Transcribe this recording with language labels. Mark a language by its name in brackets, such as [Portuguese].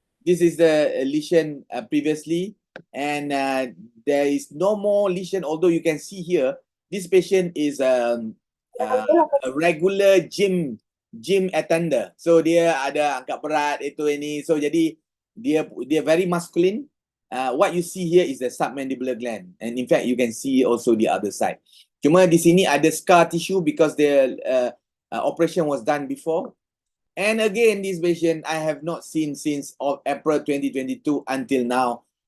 [English] This is the lesion previously. And there is no more lesion, although you can see here, this patient is a regular gym gym attender. [Malay] So dia ada angkat berat itu ini. So jadi dia [English] very masculine. What you see here is the submandibular gland, and in fact you can see also the other side. [Malay] Cuma di sini ada [English] scar tissue because the operation was done before. And again, this patient I have not seen since April 2022 until now.